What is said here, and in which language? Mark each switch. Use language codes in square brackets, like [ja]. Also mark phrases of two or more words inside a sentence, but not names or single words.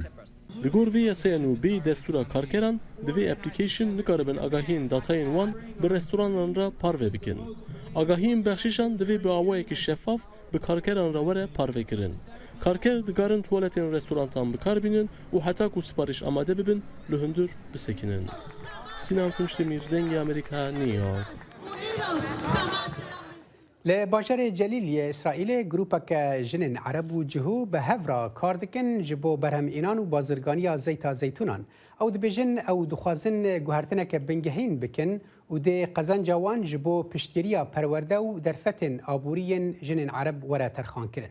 [ku] Li gor vê yasayên û bê destûra karkeran di vê application nikaribin agahiyên datayên wan bi restoranan re parve bikin. Agahiyên bexşîşan divê bi awayekî şeffaf bi karkeran re were parvekirin. Karker dikarin tuwaletên restorantan bikarbînin û heta ku sipariş amade bibin li hundir bisekinin. Sinan Tunçdemîr, Dengê Amerîka, New York. لی باجر جلیلی اسرائیل گروپک جنین عرب و جهو به هفرا کار دکن جبو برهم اینان و بازرگانی زیتا زیتونان او دبیجن او دخوازن گوهرتنک بنگهین بکن و ده قزن جوان جبو پشتگیریا پرورده و درفتن آبورین جنین عرب وره ترخان کرن.